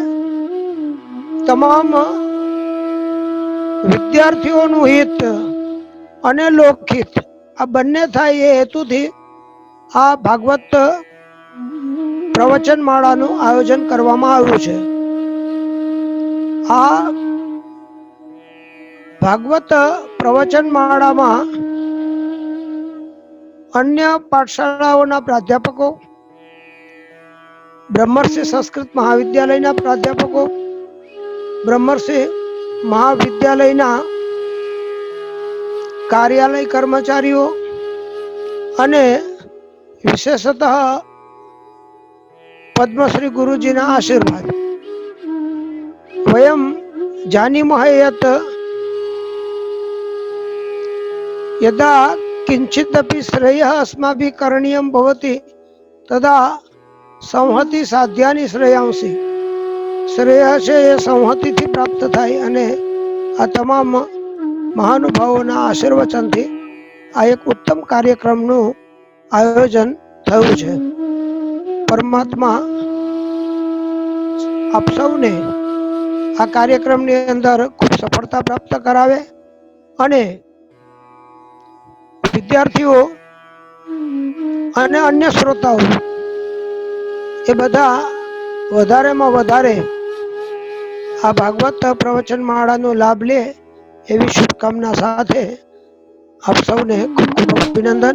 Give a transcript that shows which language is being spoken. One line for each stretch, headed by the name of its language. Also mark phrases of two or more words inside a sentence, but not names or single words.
Gujarati: તમામ વિદ્યાર્થીઓનું હિત અને લોકહિત આ બંને થાય એ હેતુથી આ ભાગવત પ્રવચનમાળાનું આયોજન કરવામાં આવ્યું છે। આ ભાગવત પ્રવચનમાળામાં અન્ય પાઠશાળાઓના પ્રાધ્યાપકો, બ્રહ્મર્ષિ સંસ્કૃત મહાવિદ્યાલયના પ્રાધ્યાપકો, બ્રહ્મર્ષિ મહાવિદ્યાલયના કાર્યાલય કર્મચારીઓ અને વિશેષતઃ પદ્મશ્રી ગુરુજીના આશીર્વાદ।
Sanskrit: वयं जानीमः यत् यदा किंचिदपि श्रेयः अस्माभिः करणीयं भवति तदा संहति साध्यानि श्रेयांसि।
Gujarati: श्रेय છે એ સંહતિથી પ્રાપ્ત થાય અને આ તમામ મહાનુભાવોના આશીર્વચનથી આ એક ઉત્તમ કાર્યક્રમનું આયોજન થયું છે। પરમાત્મા આપ સૌને આ કાર્યક્રમની અંદર ખૂબ સફળતા પ્રાપ્ત કરાવે અને વિદ્યાર્થીઓ અને અન્ય શ્રોતાઓ એ બધા વધારેમાં વધારે આ ભાગવત પ્રવચનમાળાનો લાભ લે એવી શુભકામના સાથે આપ સૌને ખૂબ ખૂબ અભિનંદન।